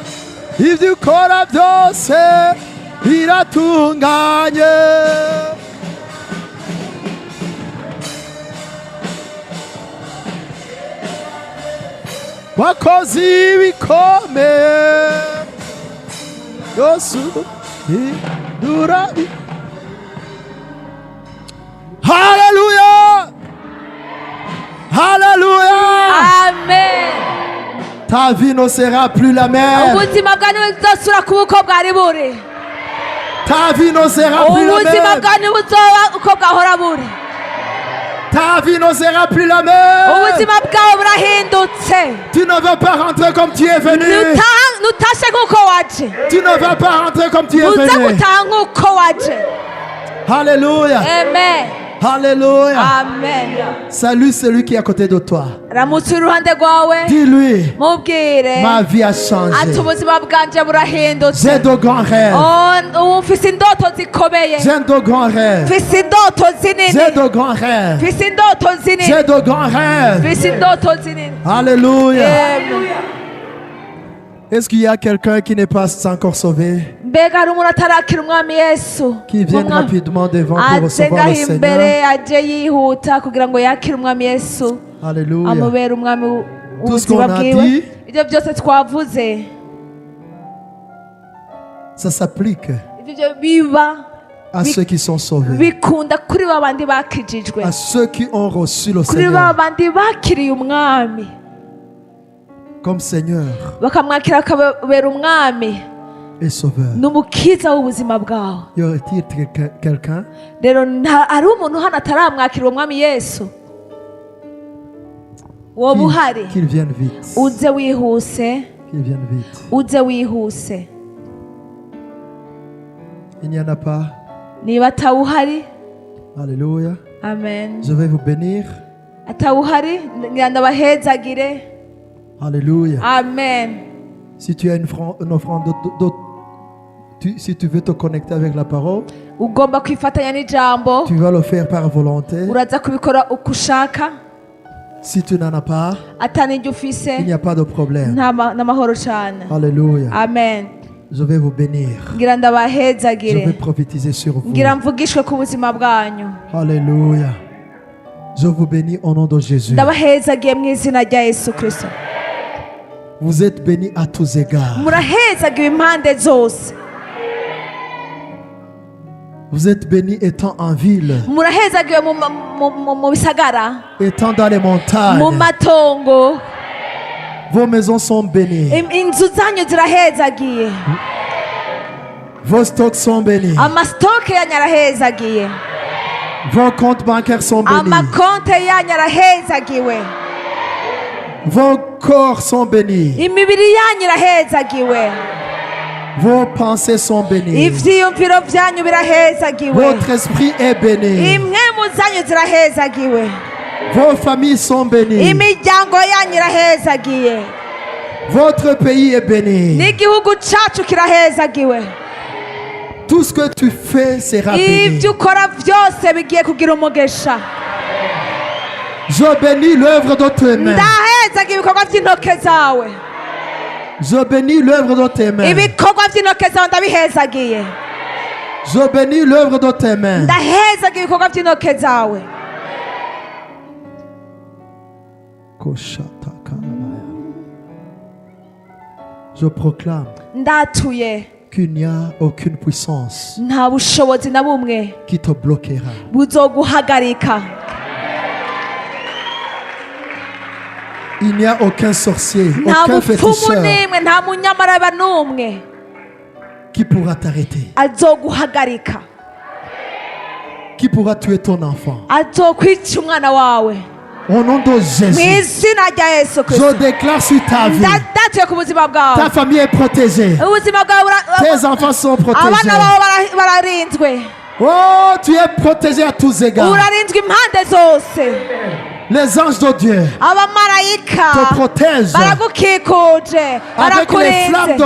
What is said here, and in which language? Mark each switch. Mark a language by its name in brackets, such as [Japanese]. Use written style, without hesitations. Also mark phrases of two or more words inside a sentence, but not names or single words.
[Rundi] Ibyo ukora byose biratunganye. Wakoze ibikomeye, byose ubihindura. Hallelujah! Hallelujah! Amen. [French] Ta vie ne sera plus la même. [Rundi] Ubuzima bwanyu buzosubira kuba uko bwari buri. [French] Ta vie ne sera plus la [Rundi] Ubuzima [French] même. [Rundi] bwanyu buzoba uko bwahora buri. [French] Ta vie ne sera plus la même. [Rundi] Ubuzima bwawe burahindutse. [French] Tu ne vas pas rentrer comme tu es venu. [Rundi] Nutashe nk'uko waje. [French] Tu ne vas pas rentrer comme tu es [Rundi] Uza [French] venu. [Rundi] gutaha nk'uko waje. Alléluia. Amen. Alléluia. Amen. [French] Salue celui qui est à côté de toi. [Rundi] Ramutse uruhande rwawe. [French] Dis-lui, [Rundi] Mubwire. [French] ma vie a [Rundi] Ati [French] changé. [Rundi] ubuzima bwanje burahindutse. [French] J'ai de grands rêves. [Rundi] Ufise indoto zikomeye. [French] J'ai de grands rêves. [Rundi] Ufise indoto zinini. [French] J'ai de grands rêves. [Rundi] Ufise indoto zinini. [French] J'ai de grands rêves. [Rundi] Ufise indoto zinini. Alléluia. Amen. [French] Est-ce qu'il y a quelqu'un qui n'est pas encore sauvé, [Rundi] mbega hari umuntu atarakira umwami yesu [French] qui vienne rapidement devant pour [Rundi] aze [French] recevoir [Rundi] ngaho [French] le Seigneur? [Rundi] imbere aje yihuta kugira ngo yakire umwami yesu Alléluia. amubere umwami [French] Tout ce qu'on [Rundi] w'ubuzima [French] a [Rundi] bwiwe. [French] dit, [Rundi] Ibyo byose twavuze [French] ça s'applique [Rundi] ibyo biba [French] à ceux qui sont sauvés, [Rundi] bikunda kuri ba bandi bakijijwe, [French] à ceux qui ont reçu le [Rundi] kuri ba [French] Seigneur [Rundi] bandi bakiriye umwami [French] comme Seigneur [Rundi] bakamwakira akabera umwami [French] et Sauveur. [Rundi] n'umukiza w'ubuzima bwawe. [French] Y aurait-il quelqu'un [Rundi] Rero ari umuntu hano ataramwakira uwo mwami yesu, woba uhari [French] qu'il vienne vite, [Rundi] uze wihuse, [French] qu'il vienne vite. [Rundi] uze wihuse. [French] Il n'y en a pas. [Rundi] Niba atawuhari, Alléluia. amen. [French] Je vais vous bénir. [Rundi] Atawuhari ngira ndabahezagire, Alléluia. amen. [French] Si tu as une offrande, si tu veux te connecter avec la parole, [Rundi] Ugomba kwifatanya n'ijambo, [French] tu vas le faire par volonté. [Rundi] uraza kubikora uko ushaka. [French] Si tu n'en as pas, [Rundi] Atanijye ufise [French] il n'y a pas de problème. [Rundi] n'amahoro cyane, Alléluia. amen. [French] Je vais vous bénir. [Rundi] Ngira [French] Je [Rundi] ndabahezagire, [French] vais prophétiser sur vous. [Rundi] ngira mvugishwe ku buzima bwanyu. Alléluia. [French] Je vous bénis au nom de Jésus. [Rundi] Ndabahezagiye mu izina rya Yesu Kristo. [French] Vous êtes bénis à tous égards. [Rundi] Murahezagiwe impande zose, [French] Vous êtes bénis étant en ville, [Rundi] murahezagiwe mu bisagara, [French] étant dans les montagnes. [Rundi] mu matongo. [French] Vos maisons sont bénies. [Rundi] Inzu zanyu zirahezagiye, [French] Vos stocks sont bénis. [Rundi] amasitoke yanyu arahezagiye, [French] Vos comptes bancaires sont bénis. [Rundi] amakonte yanyu arahezagiwe, [French] Vos corps sont bénis. [Rundi] imibiri yanyu irahezagiwe, [French] Vos pensées sont bénies. [Rundi] ivyiyumviro vyanyu birahezagiwe, [French] Votre esprit est béni. [Rundi] impwemu zanyu zirahezagiwe, [French] Vos familles sont bénies. [Rundi] imiryango yanyu irahezagiye, [French] Votre pays est béni. [Rundi] n'igihugu cacu kirahezagiwe. [French] Tout ce que tu fais sera béni. [Rundi] Ibyo ukora byose bigiye kugira umugisha. [French] Je bénis l'œuvre de tes mains. [Rundi] Ndahezaga ibikorwa by'intoke zawe, [French] Je bénis l'œuvre de tes mains. [Rundi] ibikorwa by'intoke zawe ndabihezagiye. [French] Je bénis l'œuvre de tes mains. [Rundi] Ndahezaga ibikorwa by'intoke zawe. [French] Je proclame [Rundi] Ndatuye [French] qu'il n'y a aucune puissance [Rundi] nta bushobozi na bumwe [French] qui te bloquera. [Rundi] buzoguhagarika. [French] Il n'y a aucun sorcier, [Rundi] Nta [French] aucun [Rundi] bupfumu [French] féticheur [Rundi] n'imwe, nta munyamaraba n'umwe [French] qui pourra t'arrêter, [Rundi] azoguhagarika, [French] qui pourra tuer ton enfant. [Rundi] azokwica umwana wawe. [French] Au nom de [Rundi] Mu [French] Jésus, [Rundi] izina rya Yesu [French] je [Rundi] Kristo, [French] déclare sur ta vie, [Rundi] ndatuye ku buzima bwawe. [French] ta famille est protégée, [Rundi] Ubuzima bwawe [French] tes enfants sont [Rundi] abana [French] protégés. [Rundi] bawe bararinzwe, [French] Oh, tu es protégé à tous égards. [Rundi] urarinzwe impande zose. [French] Les anges de Dieu [Rundi] Abamarayika [French] te protègent [Rundi] baragukikuje, [French] avec les flammes de